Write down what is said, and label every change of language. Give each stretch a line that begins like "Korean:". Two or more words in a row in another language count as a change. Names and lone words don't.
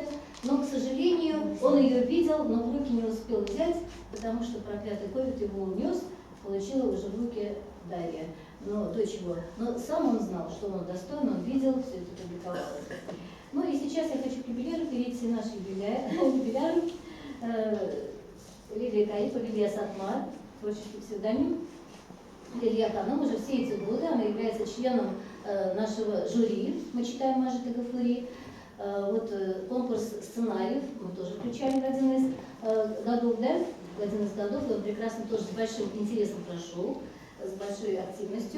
Russian: Но, к сожалению, он ее видел, но в руки не успел взять, потому что проклятый ковид его унес, получила уже в руки Дарья. Но до чего? Но сам он знал, что он достоин, он видел, все это публиковалось. Ну и сейчас я хочу к юбиляру перейти, наш юбиляр. Лилия Каипа, Лилия Сатмар, творческий псевдоним. Лилия Ханым уже все эти годы, она является членом нашего жюри, мы читаем Мажита Гафури. Вот конкурс сценариев мы тоже включали в один из годов, да? В один из годов он прекрасно тоже с большим интересом прошел, с большой активностью.